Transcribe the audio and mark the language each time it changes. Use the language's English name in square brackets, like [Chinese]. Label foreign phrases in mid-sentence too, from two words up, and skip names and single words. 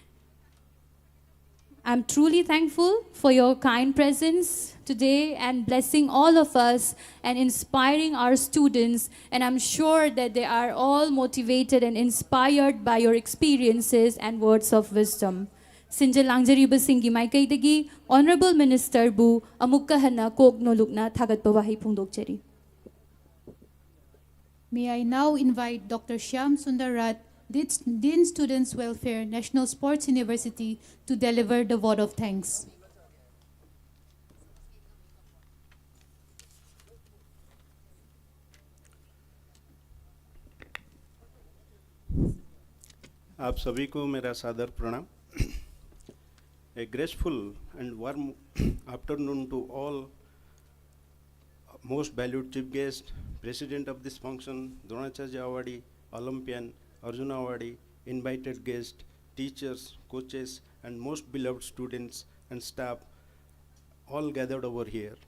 [English] I'm truly thankful for your kind presence today and blessing all of us and inspiring our students. And I'm sure that they are all motivated and inspired by your experiences and words of wisdom. [Manipuri] Sinjal Langjariba Singhi Maikaidagi, Honorable Minister Bu, Amukka Hana Kok Nolukna Thagat Bawahi Pungdokcheri. [English] May I now invite Dr. Shyam Sundarat, Dean Students Welfare, National Sports University, to deliver the vote of thanks. [Hindi] आप सभी को मेरा सादर प्रणाम. [English] A graceful and warm afternoon to all most valued chief guest, president of this function, Dronacharya Awadi, Olympian, Arjuna Awadi, invited guests, teachers, coaches, and most beloved students and staff all gathered over here.